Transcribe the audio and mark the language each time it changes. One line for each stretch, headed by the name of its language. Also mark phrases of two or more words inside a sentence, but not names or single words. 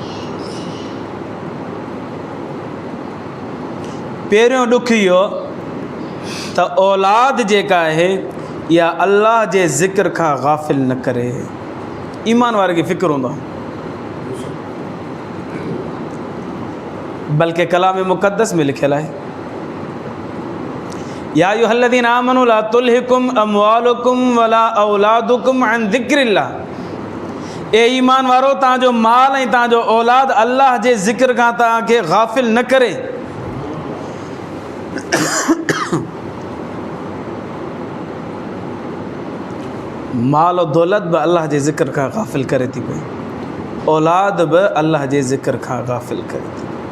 Sindhi: पहिरियों ॾुखु इहो त औलाद जेका आहे इहा अल्लाह जे ज़िक्र खां गाफ़िल न करे। ईमान वारे खे फ़िक्र हूंदो आहे, बल्कि कलाम मुक़द्दस में लिखियल आहे,
Arabic: يا أيها الذين آمنوا لا تلهكم أموالكم ولا أولادكم عن ذكر الله.
Sindhi: ए ईमान वारो, तव्हांजो माल ऐं तव्हांजो औलाद अल्लाह जे ज़िक्र खां तव्हांखे गाफ़िल न करे। माल और दौलत बि अल्लाह जे ज़िक्र खां गाफ़िल करे थी पई, औलाद बि अल्लाह जे ज़िक्र खां गाफ़िल करे थी।